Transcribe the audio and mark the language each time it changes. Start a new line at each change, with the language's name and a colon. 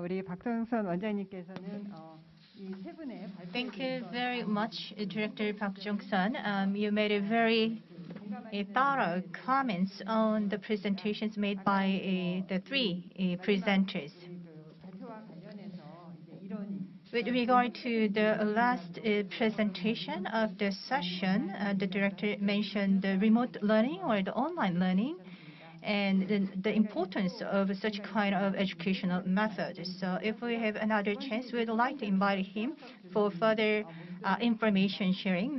Korean: 우리 박성선 원장님께서는 이 세 분의
English: Thank you very much, Director Park Jung-sun. You made a very thorough comments on the presentations made by the three presenters.
Korean: 발표와 관련해서 이제 이런
English: With regard to the last presentation of the session, the director mentioned the remote learning or the online learning and the importance of such kind of educational methods. So if we have another chance, we'd like to invite him for further information sharing.